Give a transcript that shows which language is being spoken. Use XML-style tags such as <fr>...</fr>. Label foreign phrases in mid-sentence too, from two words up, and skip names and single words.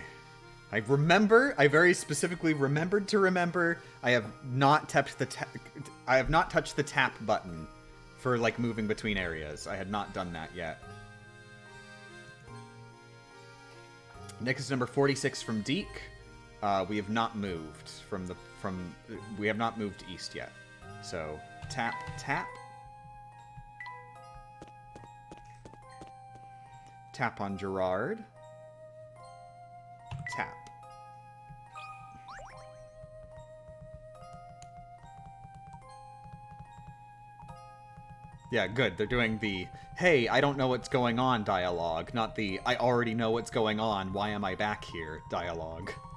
<en>I very specifically remembered to remember, I have not touched the tap button for, like, moving between areas. I had not done that yet. Next is number 46 from Deke. We have not moved we have not moved east yet. So, tap, tap. Tap on Gerard. Tap. Yeah, good. They're doing the, hey, I don't know what's going on dialogue, not the, I already know what's going on, why am I back here dialogue.</en>